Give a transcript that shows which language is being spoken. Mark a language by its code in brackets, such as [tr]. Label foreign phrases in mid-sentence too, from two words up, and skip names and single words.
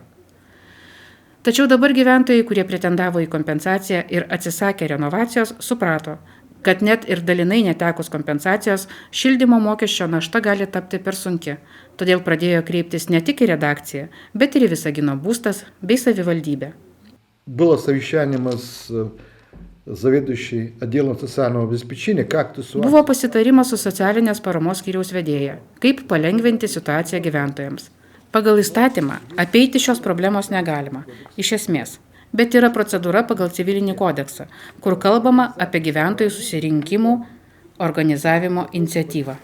[lt] Tačiau dabar gyventojai, kurie pretendavo į kompensaciją ir atsisakė renovacijos, suprato, kad net ir dalinai netekus kompensacijos, šildymo mokesčio našta gali tapti per sunki. Todėl pradėjo kreiptis ne tik į redakciją, bet ir į Visagino būstas bei savivaldybę. [ru] Было совещание с заведующей отделом социального обеспечения, как эту ситуацию. [lt] Buvo pasitarimas su socialinės paramos skyriaus vedėja, kaip palengventi situaciją gyventojams. Pagal įstatymą apeiti šios problemos negalima, iš esmės, bet yra procedūra pagal civilinį kodeksą, kur kalbama apie gyventojų susirinkimų organizavimo iniciatyvą.